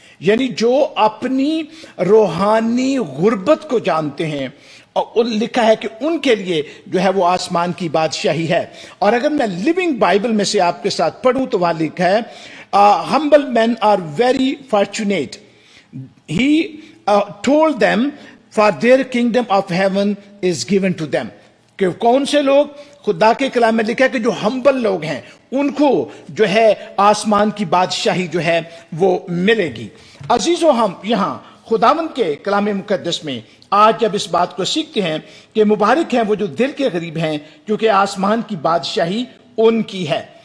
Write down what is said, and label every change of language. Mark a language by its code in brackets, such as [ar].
[hi] यानी जो अपनी रूहानी गुर्बत को जानते हैं और लिखा है कि उनके लिए जो है वो आसमान की बादशाही है। और अगर मैं लिविंग बाइबल में से आपके साथ पढ़ूं तो वहां लिखा है, humble men are very fortunate. [en] He told them for their kingdom of heaven is given to them. [hi] कि कौन से लोग, खुदा के कलाम में लिखा है कि जो हम्बल लोग हैं उनको जो है आसमान की बादशाही जो है वो मिलेगी। अजीजों, हम यहाँ खुदावंद के कलाम मुकद्दस में आज जब इस बात को सीखते हैं कि मुबारक हैं वो जो दिल के करीब हैं क्योंकि आसमान की बादशाही उनकी है।